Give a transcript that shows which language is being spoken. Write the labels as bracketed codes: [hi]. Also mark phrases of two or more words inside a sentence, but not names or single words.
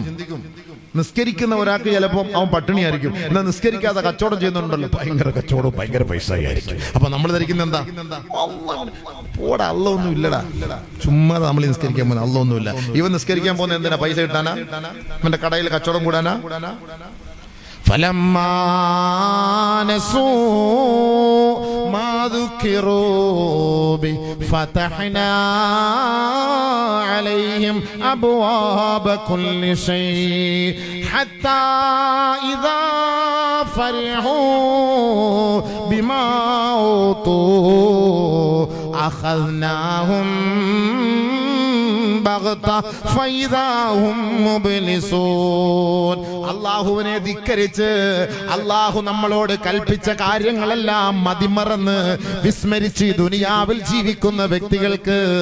[ml] നിസ്കരിക്കുന്ന ഒരാൾക്ക് ചിലപ്പോൾ അവൻ പട്ടിണിയായിരിക്കും, എന്നാൽ നിസ്കരിക്കാതെ കച്ചവടം ചെയ്യുന്നുണ്ടല്ലോ, ഭയങ്കര കച്ചവടവും ഭയങ്കര പൈസ ആയിരിക്കും. അപ്പൊ നമ്മൾ ധരിക്കുന്ന എന്താ? പോടാ, അല്ലാഹ് ഒന്നും ഇല്ലടാ, ചുമ്മാ നമ്മൾ നിസ്കരിക്കാൻ പോകുന്നത്, അല്ലാഹ് ഒന്നുമില്ല. ഇവൻ നിസ്കരിക്കാൻ പോകുന്ന എന്തിനാ? പൈസ കിട്ടാനാ? ഇവന്റെ കടയിൽ കച്ചവടം കൂടാനാ? [ar] فلما نسوا ما ذكروا به فتحنا عليهم أبواب كل شيء حتى إذا فرحوا بما أوتوا أخذناهم [ml] അല്ലാഹുവിനെ ധിക്കരിച്ച് അല്ലാഹു നമ്മളോട് കൽപ്പിച്ച കാര്യങ്ങളെല്ലാം മതിമറന്ന് വിസ്മരിച്ച് ദുനിയാവിൽ ജീവിക്കുന്ന വ്യക്തികൾക്ക്